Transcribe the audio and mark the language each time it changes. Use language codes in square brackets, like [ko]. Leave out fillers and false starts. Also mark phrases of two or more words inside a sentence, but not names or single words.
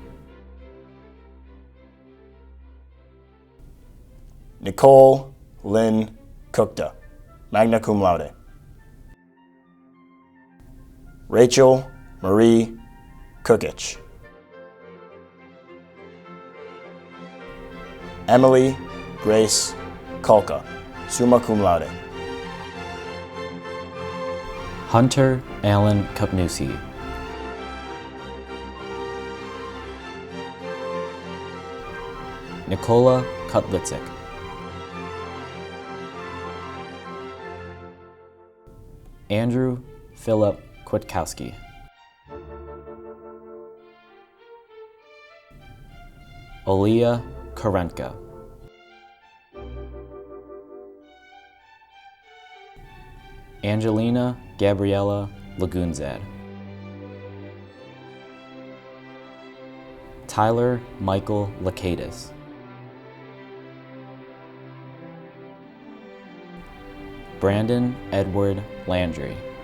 [en] Nicole Lynn Kukta, [la] magna cum laude. [en] Rachel Marie Kukic. Emily Grace Kulka, [la] summa cum laude. [en] Hunter Allen Kupnusi. Nicola Kutlitzik. Andrew Philip Kwiatkowski. Olia Karenka. Angelina Gabriella Lagunzad. Tyler Michael Lakatis. Brandon Edward Landry.